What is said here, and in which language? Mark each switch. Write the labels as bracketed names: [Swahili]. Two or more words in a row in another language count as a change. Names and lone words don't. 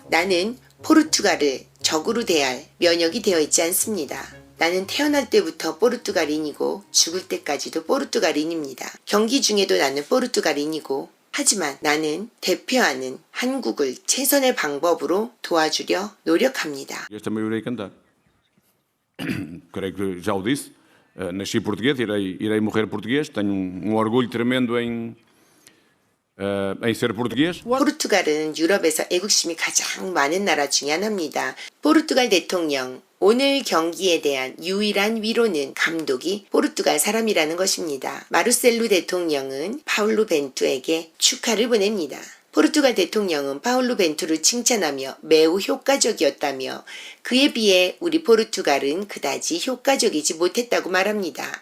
[Korean] 나는 포르투갈을 적으로 대할 면역이 되어 있지 않습니다. 나는 태어날 때부터 포르투갈인이고 죽을 때까지도 포르투갈인입니다. 경기 중에도 나는 포르투갈인이고 하지만 나는 대표하는 한국을 최선의 방법으로 도와주려 노력합니다. [Portuguese] Esta maioria cantar. Creio que já o disse. Nasci português, irei morrer português. Tenho orgulho tremendo em ser português. [Korean] 포르투갈은 유럽에서 애국심이 가장 많은 나라 중에 하나입니다. 포르투갈 대통령, 오늘 경기에 대한 유일한 위로는 감독이 포르투갈 사람이라는 것입니다. 마르셀루 대통령은 파울루 벤투에게 축하를 보냅니다. 포르투갈 대통령은 파울루 벤투를 칭찬하며 매우 효과적이었다며 그에 비해 우리 포르투갈은 그다지 효과적이지 못했다고 말합니다.